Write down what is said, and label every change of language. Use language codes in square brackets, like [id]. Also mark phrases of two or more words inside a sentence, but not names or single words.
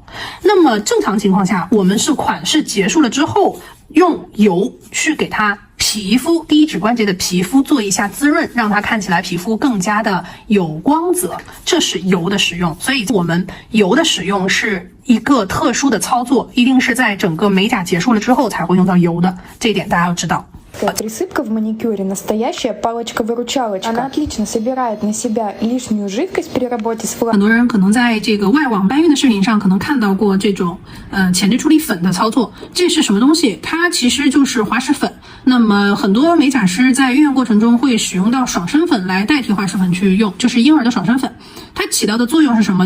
[zh] 那么正常情况下，我们是款式结束了之后，用油去给它皮肤第一指关节的皮肤做一下滋润，让它看起来皮肤更加的有光泽，这是油的使用。所以我们油的使用是一个特殊的操作，一定是在整个美甲结束了之后才会用到油的，这一点大家要知道。 [ru] Присыпка в маникюре настоящая палочка-выручалочка. Она отлично собирает на себя лишнюю жидкость при работе с флаком. [zh] 很多人可能在这个外网搬运的视频上可能看到过这种前置处理粉的操作，这是什么东西？它其实就是滑石粉。那么很多美甲师在运用过程中会使用到爽身粉来代替滑石粉去用，就是婴儿的爽身粉。它起到的作用是什么？